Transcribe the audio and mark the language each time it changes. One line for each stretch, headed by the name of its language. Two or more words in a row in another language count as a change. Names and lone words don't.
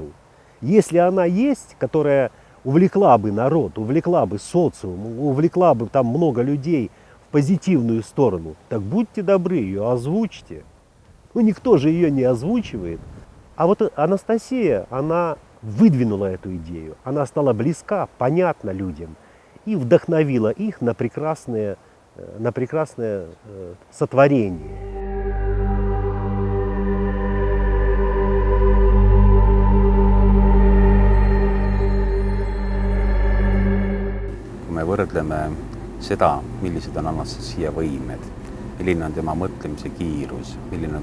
Russian: Если она есть, которая увлекла бы народ, увлекла бы социум, увлекла бы там много людей в позитивную сторону, так будьте добры, ее озвучьте. Ну, никто же ее не озвучивает. А вот Анастасия, она выдвинула эту идею, она стала близка, понятна людям и вдохновила их на прекрасное сотворение.
Estonian: Kui me võrdleme seda, millised on Anastasia võimed, milline on tema mõtlemise kiirus, milline on